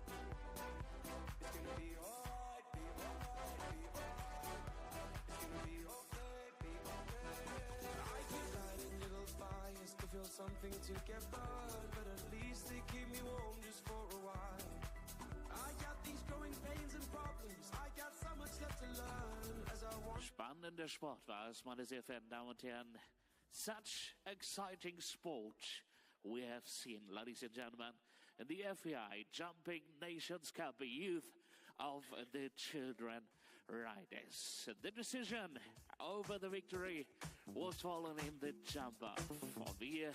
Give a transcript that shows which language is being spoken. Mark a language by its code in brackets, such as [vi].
[en] It's gonna be alright, be alright, be alright. It's gonna be okay, be okay. I keep lighting little fires to feel something to get burned, but at least they keep me warm just for a while. I got these growing pains and problems. I got so much left to learn as I want. [de] Spannender Sport war es, meine sehr verehrten Damen und Herren. [en] Such exciting sport we have seen, ladies and gentlemen, in the FEI Jumping Nations Cup, Youth of the Children Riders. The decision over the victory was fallen in the jump up for the